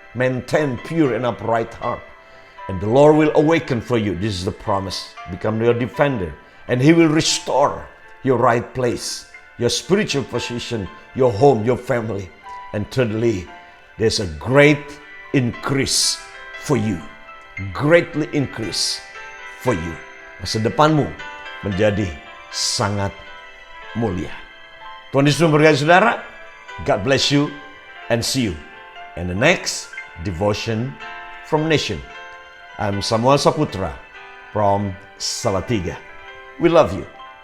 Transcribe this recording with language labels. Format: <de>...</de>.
<en>Maintain pure and upright heart, and the Lord will awaken for you. This is the promise. Become your defender, and He will restore your right place, your spiritual position, your home, your family. And thirdly, there's a great increase for you. Greatly increase for you.</en> <id>Masa depanmu menjadi sangat mulia. Tuhan Yesus memberkati saudara.</id> <en>God bless you and see you in the next devotion from Nation. I'm Samuel Saputra from Salatiga. We love you.</en>